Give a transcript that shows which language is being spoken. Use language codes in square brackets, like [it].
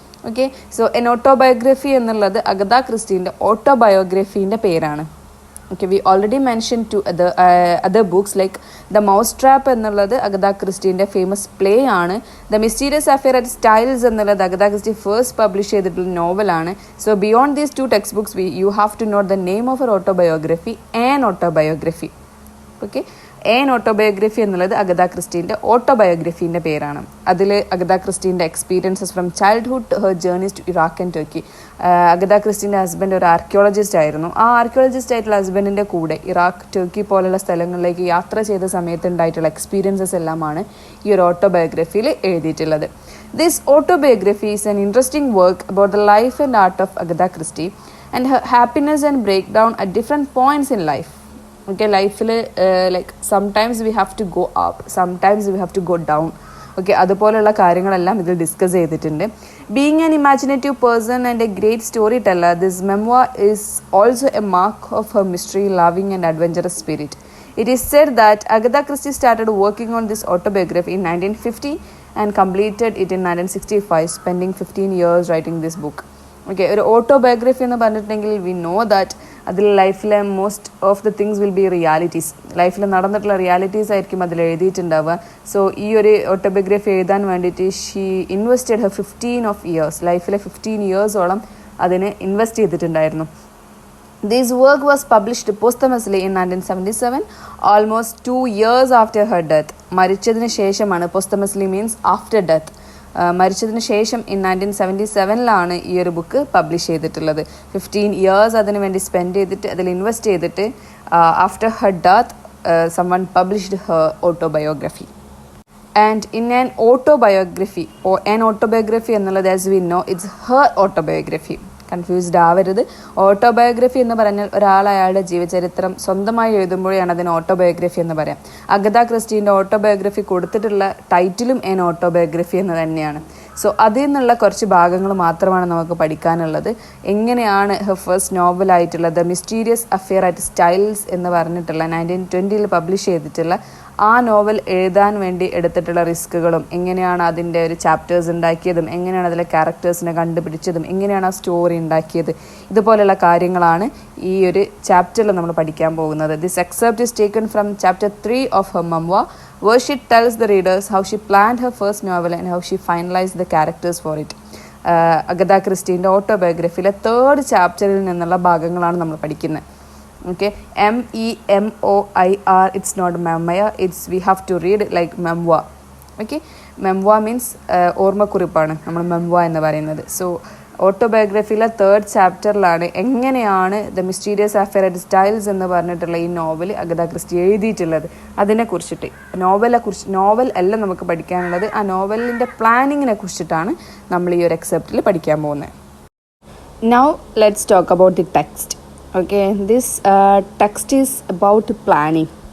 [ml] Okay, so An Autobiography എന്നുള്ളത് Agatha ക്രിസ്റ്റീൻ്റെ ഓട്ടോബയോഗ്രഫീൻ്റെ പേരാണ്. [en] Okay, we already mentioned two other books like The Mousetrap [ml] എന്നുള്ളത് Agatha ക്രിസ്റ്റീൻ്റെ famous play ആണ്. The Mysterious Affair at Styles എന്നുള്ളത് Agatha Christy first publish ചെയ്തിട്ടുള്ള നോവലാണ്. [en] So beyond these two text books you have to note the name of uh autobiography, an autobiography. [ml] Okay, an autobiography എന്നുള്ളത് Agatha ക്രിസ്റ്റീൻ്റെ ഓട്ടോബയോഗ്രഫീൻ്റെ പേരാണ്. [en] അതിൽ അഗത ക്രിസ്റ്റീൻ്റെ experiences from childhood to her journeys to Iraq and Turkey. [ml] Agatha ക്രിസ്റ്റീൻ്റെ husband ഒരു archaeologist ആയിരുന്നു. ആ archaeologist ആയിട്ടുള്ള ഹസ്ബൻഡിൻ്റെ കൂടെ Iraq, Turkey പോലുള്ള സ്ഥലങ്ങളിലേക്ക് യാത്ര ചെയ്ത സമയത്ത് ഉണ്ടായിട്ടുള്ള എക്സ്പീരിയൻസസ് എല്ലാമാണ് ഈ ഒരു ഓട്ടോബയോഗ്രഫിയിൽ എഴുതിയിട്ടുള്ളത്. [en] This autobiography is an interesting work about the life and art of Agatha Christie and her happiness and break down at different points in life. Okay, ലൈഫിൽ like sometimes we have to go up, sometimes we have to go down. [ml] Okay, അതുപോലെയുള്ള കാര്യങ്ങളെല്ലാം ഇതിൽ discuss ചെയ്തിട്ടുണ്ട്. [en] Being an imaginative person and a great story teller, this memoir is also a mark of her mystery, loving and adventurous spirit. It is said that Agatha Christie started working on this autobiography in 1950 and completed it in 1965, spending 15 years writing this book. Okay, [ml] ഒരു autobiography എന്ന് പറഞ്ഞിട്ടുണ്ടെങ്കിൽ [en] we know that [ml] അതിൽ ലൈഫിലെ [en] Most of the things will be realities. [ml] ലൈഫിൽ നടന്നിട്ടുള്ള realities ആയിരിക്കും അതിൽ എഴുതിയിട്ടുണ്ടാവുക. So ഈ ഒരു ഓട്ടോബയോഗ്രഫി എഴുതാൻ വേണ്ടിയിട്ട് [en] she invested her 15 years, [ml] ലൈഫിലെ 15 yearsോളം അതിന് ഇൻവെസ്റ്റ് ചെയ്തിട്ടുണ്ടായിരുന്നു. [en] This work was published posthumously in 1977, almost 2 years after her death. [ml] മരിച്ചതിന് ശേഷമാണ്, [en] posthumously means after death. [ml] മരിച്ചതിന് ശേഷം ഇൻ 1977 ഈ ഒരു ബുക്ക് പബ്ലിഷ് ചെയ്തിട്ടുള്ളത്. 15 years അതിന് വേണ്ടി സ്പെൻഡ് ചെയ്തിട്ട് അതിൽ ഇൻവെസ്റ്റ് ചെയ്തിട്ട് [en] After her death someone published her autobiography. And in an autobiography or an autobiography എന്നുള്ളത് as we know it's her autobiography. [ml] Confused ആവരുത്. ഓട്ടോബയോഗ്രഫി എന്ന് പറഞ്ഞാൽ ഒരാൾ അയാളുടെ ജീവചരിത്രം സ്വന്തമായി എഴുതുമ്പോഴാണ് അതിന് ഓട്ടോബയോഗ്രഫി എന്ന് പറയാം. അഗത ക്രിസ്റ്റീൻ്റെ ഓട്ടോബയോഗ്രഫി കൊടുത്തിട്ടുള്ള ടൈറ്റിലും ആൻ ഓട്ടോബയോഗ്രഫി എന്ന് തന്നെയാണ്. സോ അതിൽ നിന്നുള്ള കുറച്ച് ഭാഗങ്ങൾ മാത്രമാണ് നമുക്ക് പഠിക്കാനുള്ളത്. എങ്ങനെയാണ് her first നോവലായിട്ടുള്ള the mysterious affair at styles എന്ന് പറഞ്ഞിട്ടുള്ള 1920 പബ്ലിഷ് ചെയ്തിട്ടുള്ള ആ നോവൽ എഴുതാൻ വേണ്ടി എടുത്തിട്ടുള്ള റിസ്കുകളും, എങ്ങനെയാണ് അതിൻ്റെ ഒരു ചാപ്റ്റേഴ്സ് ഉണ്ടാക്കിയതും, എങ്ങനെയാണ് അതിലെ ക്യാരക്ടേഴ്സിനെ കണ്ടുപിടിച്ചതും, എങ്ങനെയാണ് ആ സ്റ്റോറി ഉണ്ടാക്കിയത്, ഇതുപോലെയുള്ള കാര്യങ്ങളാണ് ഈ ഒരു ചാപ്റ്ററിൽ നമ്മൾ പഠിക്കാൻ പോകുന്നത്. [en] This excerpt is taken from chapter 3 of her memoir, where she tells the readers how she planned her first novel and how she finalized the characters for it. [ml] Agatha ക്രിസ്റ്റീൻ്റെ ഓട്ടോബയോഗ്രഫിയിലെ 3rd ചാപ്റ്ററിൽ നിന്നുള്ള ഭാഗങ്ങളാണ് നമ്മൾ പഠിക്കുന്നത്. [en] Okay, MEMOIR, it's not memoir, it's we have to read like memoir. Okay, memoir means [ml] ഓർമ്മക്കുറിപ്പാണ് നമ്മൾ മെമ്മോർ എന്ന് പറയുന്നത്. So ഓട്ടോബയോഗ്രഫിയിലെ 3rd ചാപ്റ്ററിലാണ് എങ്ങനെയാണ് the mysterious affair at styles എന്ന് പറഞ്ഞിട്ടുള്ള ഈ നോവൽ അഗത ക്രിസ്റ്റി എഴുതിയിട്ടുള്ളത് അതിനെക്കുറിച്ചിട്ട്. നോവൽ അല്ല നമുക്ക് പഠിക്കാനുള്ളത്, ആ നോവലിൻ്റെ പ്ലാനിങ്ങിനെ കുറിച്ചിട്ടാണ് നമ്മൾ ഈ ഒരു എക്സെപ്റ്റിൽ പഠിക്കാൻ പോകുന്നത്. [en] Now let's talk about the text. Okay, this text is about planning.